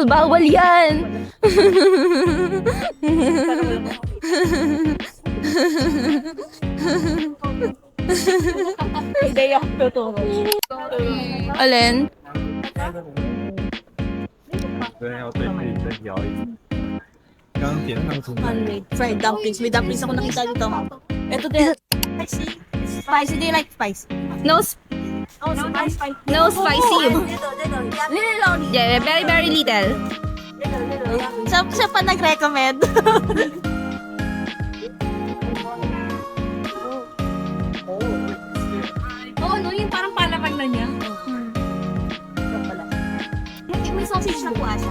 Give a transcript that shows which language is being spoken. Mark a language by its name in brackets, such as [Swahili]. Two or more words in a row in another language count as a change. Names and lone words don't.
[Filipino] Bawal yan! Hindi ako tuturo. Alin? [Chinese] 对，要对自己再摇一次。刚刚点上出来。 [English] Fried dumplings. [Filipino] May dumplings ako nakita dito. Ito din. [English] Spicy. Spicy. Do you like spicy? No, Oh, no spicy. no spicy. Yeah, very, very little. [Filipino] Siya pa nag-recommend. Oo, no, yung parang palaman na niya. May sausage na po asa.